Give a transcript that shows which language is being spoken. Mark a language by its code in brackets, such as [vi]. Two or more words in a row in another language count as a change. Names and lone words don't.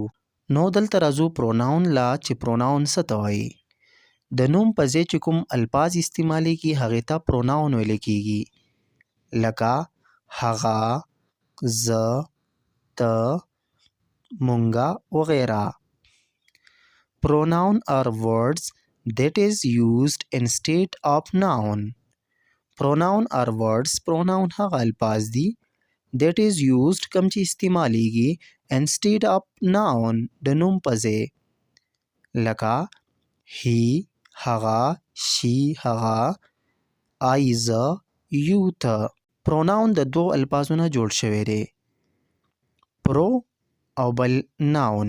[ps] نو دلته راځو پروناون لا، چې پروناون څه ته وایي. د نوم په ځای چې کوم الفاظ استعمالیږي هغې ته پروناون ویل کیږي، لکه هغه، زه، ته، مونږه وغیره. [en] Pronoun are words that is used instead of noun. Pronoun are words. Pronoun [ps] هغه الفاظ دي [en] that is used [ps] کوم چې استعمالیږي [en] instead of noun [ps] د نوم په ځای، لکه he هغه، she هغه، I زه، you ته. Pronoun د دوه الفاظو نه جوړ شوی دی، پرو او بل ناون.